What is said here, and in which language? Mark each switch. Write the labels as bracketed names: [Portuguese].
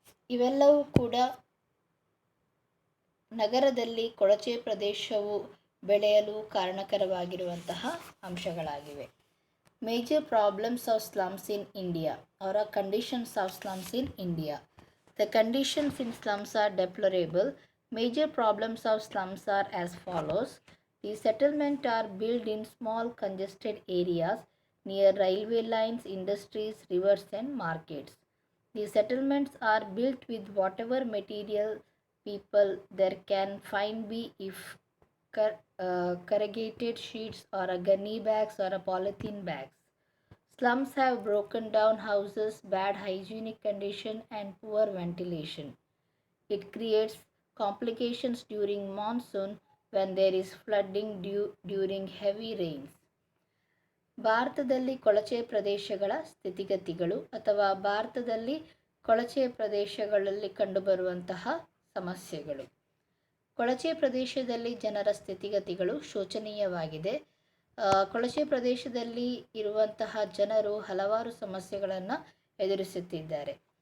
[Kannada] ಇವೆಲ್ಲವೂ ಕೂಡ ನಗರದಲ್ಲಿ ಕೊಳಚೆ ಪ್ರದೇಶವು ಬೆಳೆಯಲು ಕಾರಣಕರವಾಗಿರುವಂತಹ ಅಂಶಗಳಾಗಿವೆ. [English] Major problems of slums in India or conditions of slums in India. The conditions in slums are deplorable. Major problems of slums are as follows. The settlements are built in small congested areas near railway lines, industries, rivers and markets. The settlements are built with whatever material people there can find, be if corrugated sheets or a gunny bags or a polythene bags. Slums have broken down houses, bad hygienic condition and poor ventilation. It creates complications during monsoon when there is flooding during heavy rains. [Kannada] ಭಾರತದಲ್ಲಿ ಕೊಳಚೆ ಪ್ರದೇಶಗಳ ಸ್ಥಿತಿಗತಿಗಳು ಅಥವಾ ಭಾರತದಲ್ಲಿ ಕೊಳಚೆ ಪ್ರದೇಶಗಳಲ್ಲಿ ಕಂಡುಬರುವಂತಹ ಸಮಸ್ಯೆಗಳು. ಕೊಳಚೆ ಪ್ರದೇಶದಲ್ಲಿ ಜನರ ಸ್ಥಿತಿಗತಿಗಳು ಶೋಚನೀಯವಾಗಿದೆ. ಕೊಳಚೆ ಪ್ರದೇಶದಲ್ಲಿ ಇರುವಂತಹ ಜನರು ಹಲವಾರು ಸಮಸ್ಯೆಗಳನ್ನು ಎದುರಿಸುತ್ತಿದ್ದಾರೆ.